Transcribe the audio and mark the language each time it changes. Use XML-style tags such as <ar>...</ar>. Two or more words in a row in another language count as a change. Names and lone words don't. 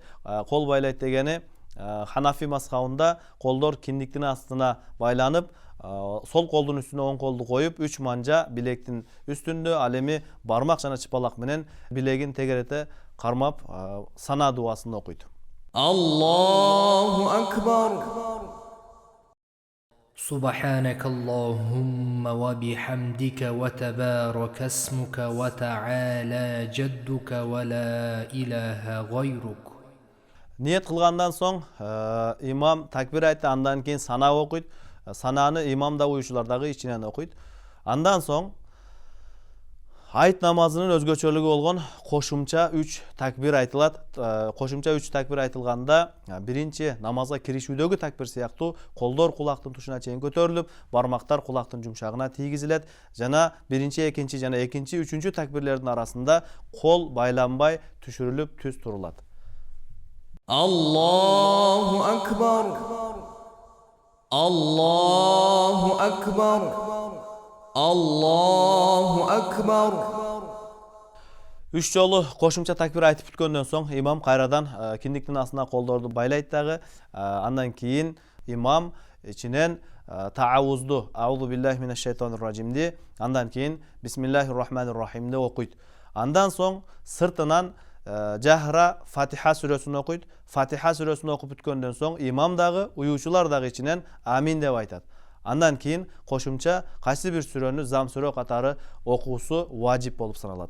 <ky>Кол байлайт дегени Ханафи мазхабында колдор киндиктин астына байланып, сол колдун үстүнө оң колду коюп, 3 манжа билектин үстүндө, ал эми бармак жана чыпалак менен билегин тегерете кармап сана дуасын окуйт.</ky> <ar>الله أكبر. سبحانك اللهم وبحمدك وتبارك اسمك وتعالى جدك ولا إله غيرك.</ar> <ky>Ниет кылгандан соң имам такбир айтты, андан кийин сана окуйт. Сананы имам да уюучулар дагы ичинен окуйт. Андан соң айт намазынын өзгөчөлүгү болгон кошумча 3 такбир айтылат. Кошумча 3 такбир айтылганда биринчи намазга киришүүдөгү такбир сыяктуу колдор кулактын тушуна чейин көтөрүлүп, бармактар кулактын жумшагына тийгизилет. Жана биринчи, экинчи жана экинчи, үчүнчү такбирлердин арасында кол байланбай түшүрүлүп түз турулат.</ky> <ar>الله أكبر الله أكبر. الله أكبر.</ar> <ky>3 жолу кошумча такбир айтып бүткөндөн соң имам кайрадан киндиктин астына колдорду байлайт дагы. Андан кийин имам ичинен таавузду,</ky> <ar>أعوذ بالله من الشيطان الرجيم,</ar> <ky>андан кийин</ky> <ar>بسم الله الرحمن الرحيم</ar> <ky>окуйт. Андан соң сыртынан жахра Фатиха сүрөсүн окуйт. Фатиха сүрөсүн окуп бүткөндөн соң имам дагы, уюучулар дагы ичинен амин деп айтат. Андан кийин кошумча кайсы бир сүрөнү зам сүрө катары окуусу важип болуп саналат.</ky>